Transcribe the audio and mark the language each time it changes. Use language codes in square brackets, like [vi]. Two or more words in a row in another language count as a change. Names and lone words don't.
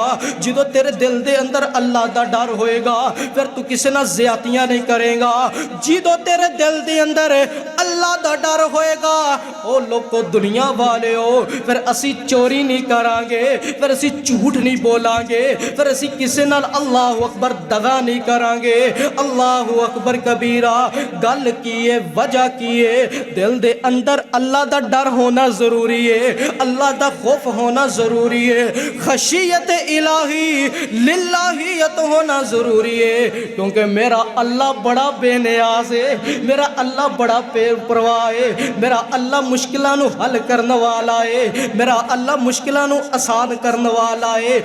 [pa] ਜਿਦੋਂ ਤੇਰੇ ਦਿਲ ਦੇ ਅੰਦਰ ਅੱਲਾਹ ਦਾ ਡਰ ਹੋਏਗਾ, ਫਿਰ ਤੂ ਕਿਸੀ ਨਾਲ ਜ਼ਿਆਦਤੀਆਂ ਨਹੀਂ ਕਰੇਗਾ। ਜਿਦੋਂ ਤੇਰੇ ਦਿਲ ਦੇ ਅੰਦਰ ਅੱਲਾਹ ਦਾ ਡਰ ਹੋਏਗਾ, ਓ ਲੋਗੋ ਦੁਨੀਆ ਵਾਲੇ ਹੋ, ਫਿਰ ਅਸੀ ਚੋਰੀ ਨਹੀਂ ਕਰਾਂਗੇ, ਫਿਰ ਅਸੀ ਝੂਠ ਨਹੀਂ ਬੋਲਾਂਗੇ, ਫਿਰ ਅਸੀ ਕਿਸੀ ਨਾਲ [ar] الله أكبر [pa] ਦਗ਼ਾ ਨਹੀਂ ਕਰਾਂਗੇ। [ar] الله أكبر كبيرا. [pa] ਗਲ ਕੀ ਹੈ, ਵਜਹ ਕੀ ਹੈ, ਦਿਲ ਦੇ ਅੰਦਰ ਅੱਲਾਹ ਦਾ ਡਰ ਹੋਣਾ ਜ਼ਰੂਰੀ ਹੈ, ਅੱਲਾਹ ਦਾ ਖ਼ੌਫ਼ ਹੋਣਾ ਜ਼ਰੂਰੀ ਹੈ, ਖ਼ਸ਼ੀਅਤ ਇਲਾਹੀ ਲਿੱਲਾਹੀਅਤ ਹੋਣਾ ਜ਼ਰੂਰੀ ਹੈ। [ur] کیونکہ میرا اللہ بڑا بے نیاز ہے، میرا اللہ بڑا بے پرواہ ہے، میرا اللہ مشکلوں کو حل کرنے والا ہے، میرا اللہ مشکلوں کو آسان کرنے والا ہے.